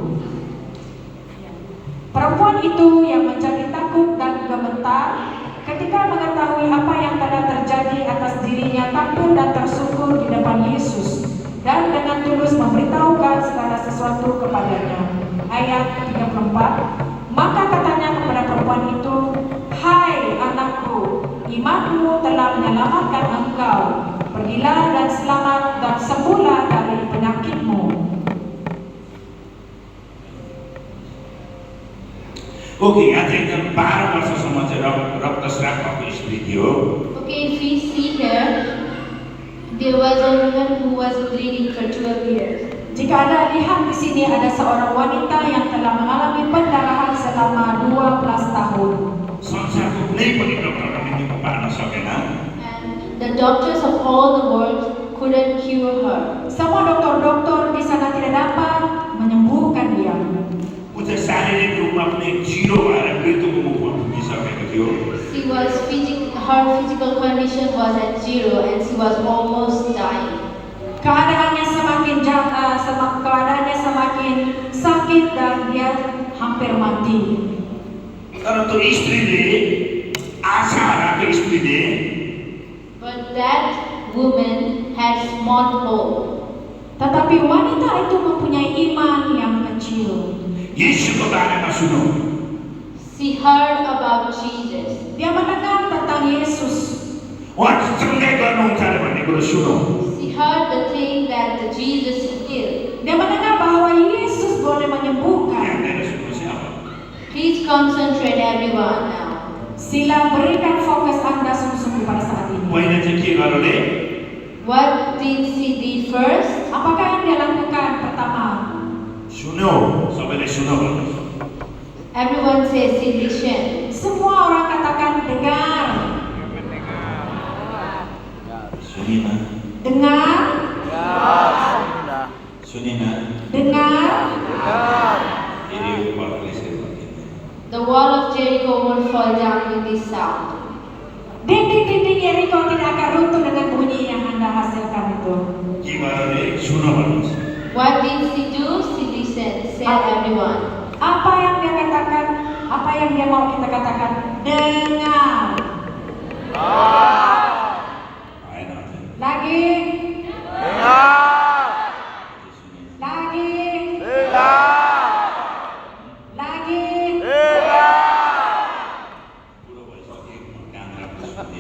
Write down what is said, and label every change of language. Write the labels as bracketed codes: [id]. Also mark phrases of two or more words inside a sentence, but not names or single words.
[id] Perempuan itu yang menjadi takut dan gemetar ketika mengetahui apa yang telah terjadi atas dirinya, takut dan tersungkur di depan Yesus dan dengan tulus memberitahukan segala sesuatu kepadanya. Ayat 34. Maka katanya kepada perempuan itu, hai anakku, imanmu telah menyelamatkan engkau. Pergilah dan selamat dan sembuhlah dari penyakitmu. [ne] ओके यहाँ चाहिँ एकदम 12 वर्षसम्म चाहिँ रक्तस्राव भएको स्त्री थियो। [en] Okay, if we see here, there was a woman who was bleeding for 12 years. [id] Jika Anda lihat di sini ada seorang wanita yang telah mengalami pendarahan selama 12 tahun. [ne] संसारको कुनै पनि डक्टरले मृत्यु पार्न सकेन। [en] And the doctors of all the world couldn't cure her. [id] Semua dokter-dokter di sana tidak dapat menyembuhkan dia. [ne] ऊ चाहिँ शारीरिक रूपमा पनि जिरो भएर मृत्युको मुखमा पुगिसकेको थियो। [en] Her physical condition was at zero and she was almost dying. [id] Keadaannya semakin sakit dan dia hampir mati. [ne] तर त्यो स्त्रीले आशा राखेको स्त्रीले [en] But that woman had small hope. [id] Tetapi wanita itu mempunyai iman yang kecil. [ne] येशूको बारेमा सुनौ। [en] She heard about Jesus. [id] Dia mendengar tentang Yesus. [ne] उहाँ सँगै गर्नुहुन्छ अरे भन्ने कुरो सुनौ। [en] She heard the thing that the Jesus healed. [id] Dia mendengar bahwa Yesus boleh menyembuhkan. [ne] ध्यान दिएर सुन्नुहोस् है अब। [en] Please concentrate everyone now. [ms] Sila berikan fokus Anda sungguh-sungguh pada saat ini. [ne] पहिला चाहिँ के गर्यो रे? [en] What did she do first? [id] Apakah yang dia lakukan pertama? [ne] सुन्यो, सबैले सुनौ भन्नुहोस्। [en] Everyone says she listened. [id] Semua orang katakan dengar. [ne] सुनिन, [id] Dengar. [ne] सुनिन, [id] Dengar. [ne] फेरि उपरले यसरी भन्यो। [en] The wall of Jericho won't fall down with this sound. [id] Dinding-dinding Yeriko tidak akan runtuh dengan bunyi yang Anda hasilkan itu. [ne] के गर्यो रे? सुन भन्नुहोस्। [en] What did she do? She listened, said everyone. [id] Apa yang dia katakan? Apa yang dia mau kita katakan? Dengar. [ne] आएन अझै। [id] Lagi. Lagi. Lagi. [ne] बुढो भइसकेँ, कान राम्रो सुन्दिनँ।